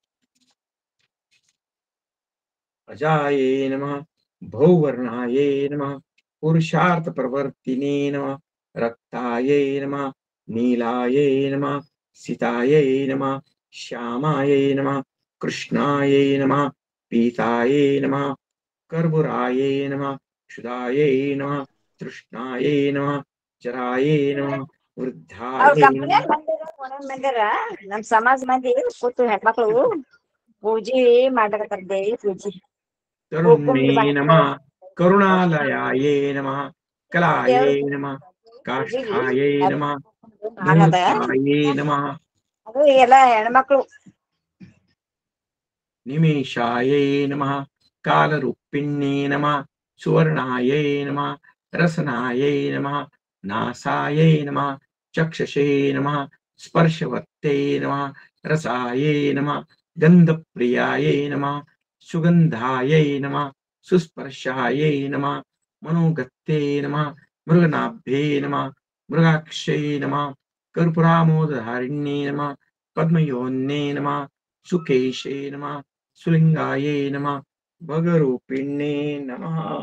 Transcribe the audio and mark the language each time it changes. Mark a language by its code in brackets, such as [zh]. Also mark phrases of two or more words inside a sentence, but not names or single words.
[sa] अजायै नमः भौवर्णायै नमः पुरुषार्थप्रवर्तिने नमः रक्तायै नमः नीलायै नमः सीतायै नमः श्यामायै नमः कृष्णायै नमः पीतायै नमः कर्पूरायै नमः क्षुधायै नमः तृष्णायै नमः जरायै नमः वृद्धायै नमः [kn] ಬಂದಿರ ನಮ್ ಸಮಾಜ ಮಂದಿ ಕೂತು ಹೆಣ್ಮಕ್ಳು ಪೂಜೆ ಮಾಡಕತ್ತಾರ ದೇವಿ ಪೂಜೆ [sa] तरुण्ये नमः करुणालयायै नमः कलायै नमः काष्ठायै नमः मूर्तायै नमः [kn] ಅದು ಎಲ್ಲ ಹೆಣ್ಮಕ್ಳು [sa] निमेषायै नमः कालरूपिण्ये नमः सुवर्णायै नमः रसनायै नमः नासायै नमः चक्षुषे नमः स्पर्शवत्यै नमः रसायै नमः गन्धप्रियायै नमः सुगन्धायै नमः सुस्पर्शायै नमः मनोगत्ये नमः मृगनाभ्ये नमः मृगाक्षये नमः कर्पूरामोदधारिण्ये नमः पद्मयोन्ये नमः सुकेशे नमः सुलिंगाये नमः भगरूपिण्ये नमः